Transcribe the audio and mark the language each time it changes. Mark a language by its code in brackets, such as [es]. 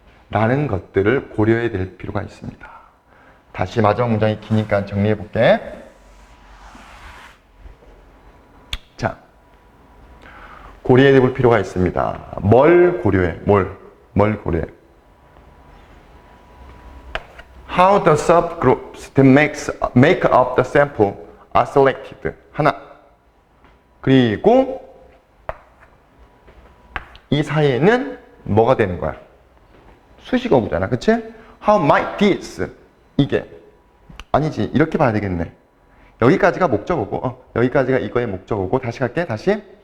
[ko] 라는 것들을 고려해야 될 필요가 있습니다. 다시 마지막 문장이 기니까 정리해 볼게. 자, 고려해 볼 필요가 있습니다. 뭘 고려해? 뭘 고려해? [en] How the subgroups that make up the sample are selected. [ko] 하나. 그리고 이 사이에는 뭐가 되는 거야? 수식어구잖아. 그치? [en] How might this? [ko] 이게. 아니지. 이렇게 봐야 되겠네. 여기까지가 목적어고, 여기까지가 이거의 목적어고, 다시 갈게. 다시.